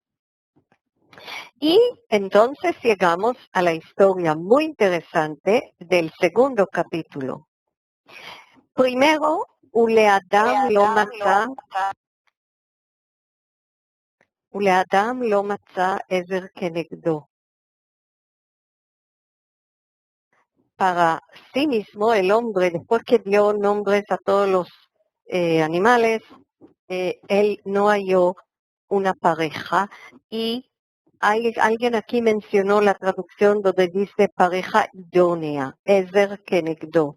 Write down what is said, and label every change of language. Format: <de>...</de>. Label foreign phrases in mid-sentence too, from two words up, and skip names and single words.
<es>Y entonces llegamos a la historia muy interesante del segundo capítulo.</es> <he>Primero, ולאדם לא מצא עזר כנגדו.</he> <es>Para sí mismo, el hombre, después que dio nombres a todos los animales, él no halló una pareja, y alguien aquí mencionó la traducción donde dice pareja idónea,</es> <he>עזר כנגדו.</he>